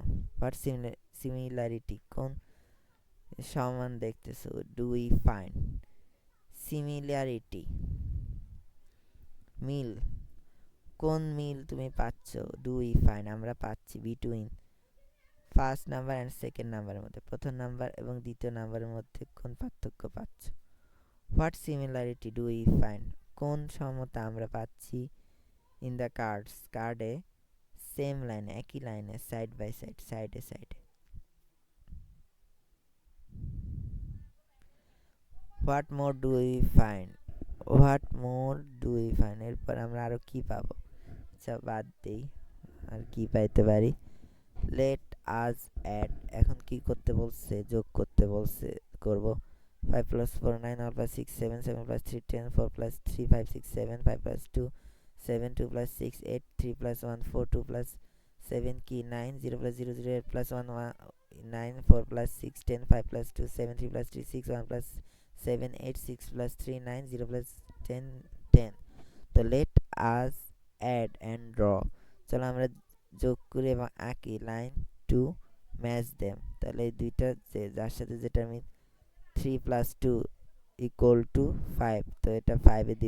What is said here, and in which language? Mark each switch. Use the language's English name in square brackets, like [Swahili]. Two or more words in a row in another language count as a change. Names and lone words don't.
[English] what similarity, [Bangla] কোন সমান দেখতেছো, [English] do we find, [Bangla] সিমিলারিটি মিল, কোন মিল তুমি পাচ্ছ, [English] do we find [Bangla] আমরা পাচ্ছি, [English] between first number and second number [Bangla] মধ্যে, প্রথম নাম্বার এবং দ্বিতীয় নাম্বারের মধ্যে কোন পার্থক্য পাচ্ছ। [English] what similarity do we find, [Bangla] কোন সমতা আমরা পাচ্ছি, [English] in the cards কার্ডে, same line [Bangla] একই লাইনে, [English] side by side [Bangla] সাইডে সাইডে। [English] what more do we find, what more do we find, [Bangla] এরপর আমরা আরো কি পাবো, আচ্ছা বাদ দেই, আর কি পাইতে পারি। [English] let us add, [Bangla] এখন কি করতে বলছে, যোগ করতে বলছে, করব। [English] 5 plus 4 9, 1 plus 6 7, 7 plus 3 10, 4 plus 3 5 6 7, 5 plus 2 7, 2 plus 6 8, 3 plus 1 4, 2 plus 7 কি 9, 0 plus 0 0, 8 plus 1 1 9, 4 plus 6 10, 5 plus 2 7, 3 plus 3 6, 1 plus 7 8, 6 plus 3 9, 0 plus 10 10. তো let us add and draw, [Bangla] চলো আমরা যোগ করি এবং আঁকি [English] line to match them. [Bangla] তাহলে এই দুইটা যে যার সাথে যেটা আমি 3 প্লাস 2 [English] equal to [Bangla] 5, তো এটা 5 এ দিব।